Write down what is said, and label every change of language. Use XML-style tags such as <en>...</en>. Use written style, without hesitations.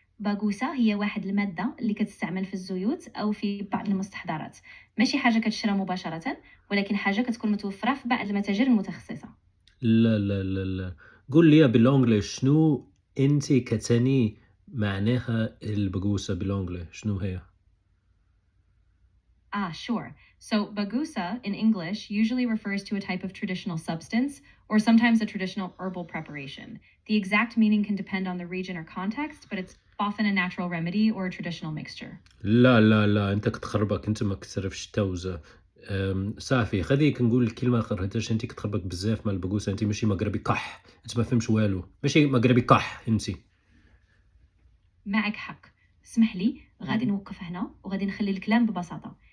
<ar>باغوسا هي واحد المادة اللي كتستعمل في الزيوت أو في بعض المستحضرات. ماشي حاجة كتشرى مباشرة، ولكن حاجة كتكون متوفرة في بعض المتاجر المتخصصة. لا قُل لي باللونجلي شنو أنتِ كتعني معناها البقوسة باللونجلي، شنو هي؟</ar> <en>Sure. So, bagusa in English usually refers to a type of traditional substance or sometimes a traditional herbal preparation. The exact meaning can depend on the region or context, but it's often a natural remedy or a traditional mixture.</en> <ar>لا، أنت كتخربق. أنت ما كتعرفش التوزة. صافي خليك نقول الكلمة آخر حيتاش أنتِ كتخربق بزاف مع البقوسة. أنتِ ماشي مغربي قح، أنت ما فهمتش والو. ماشي مغربي قح أنتِ. معك حق. اسمح لي، غادي نوقف هنا وغادي نخلي الكلام ببساطة.</ar>